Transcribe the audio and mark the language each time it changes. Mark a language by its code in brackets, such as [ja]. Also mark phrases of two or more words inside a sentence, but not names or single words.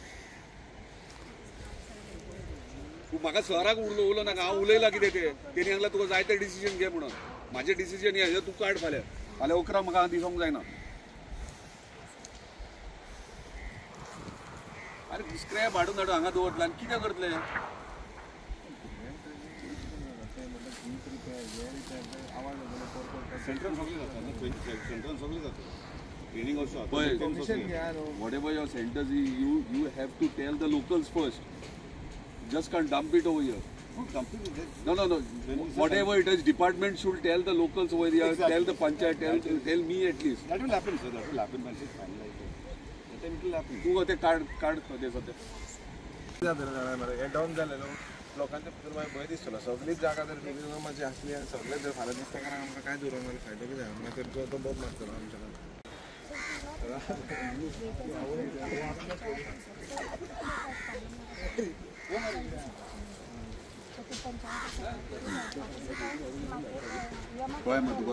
[kok] तूं म्हाका सराक उलोवलो नाका हांव उलयलां कितें तें तेणी सांगलां तुका जाय तें डिसिजन घे म्हणून म्हाजें डिसिजन हें तूं काड फाल्यां 11 म्हाका दिसोंक जायना अरे स्क्रॅप हाडून हाडून हांगा दवरतले आनी कितें करतले सेंट्रल सगळी जाता सेंट्रल सगळी जाता [en] training also whatever your centers you have to tell the locals first just can't dump it over here no whatever it is department should tell the locals over here tell the panchayat tell me at least that will happen sir that will happen once it's finalized that will happen [kok] तू ते कार्ड दे सध्या हे डाऊन झालेलो लोकांच्या भितर मागीर भंय दिसतलो सगळीच जागा जर टुरिजमाची आसली आनी सगळे जर फाल्यां दिसता कारण आमकां काय दवरूंक जाल्यार फायदो कितें मागीर तो बोब मारतलो आमच्या कळ्ळें मग तुका